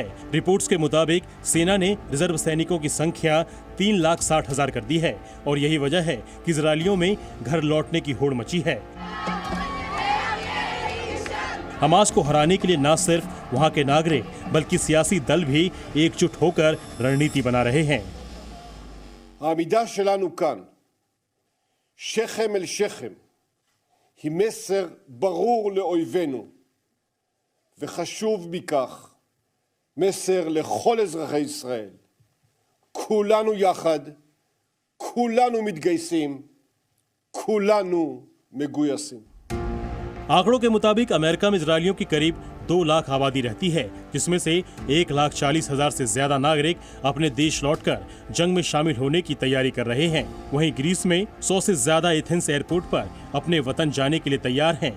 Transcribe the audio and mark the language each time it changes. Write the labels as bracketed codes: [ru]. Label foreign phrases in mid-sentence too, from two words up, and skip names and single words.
[hi] रिपोर्ट्स के मुताबिक सेना ने रिजर्व सैनिकों की संख्या 3,60,000 कर दी है और यही वजह है कि इजरायलियों में घर लौटने की होड़ मची है। हमास को हराने के लिए न सिर्फ वहां के नागरिक बल्कि सियासी दल भी एकजुट होकर रणनीति बना रहे हैं। [he] העמידה שלנו כאן, שכם אל שכם, היא מסר ברור לאויבינו, וחשוב מכך, מסר לכל אזרחי ישראל. כולנו יחד, כולנו מתגייסים, כולנו מגויסים. [hi] आंकड़ों के मुताबिक अमेरिका में इजरायलियों की करीब 2 लाख आबादी रहती है, जिसमें से 1,40,000 से ज्यादा नागरिक अपने देश लौटकर जंग में शामिल होने की तैयारी कर रहे हैं। वहीं ग्रीस में 100 से ज्यादा एथेंस एयरपोर्ट पर अपने वतन जाने के लिए तैयार हैं।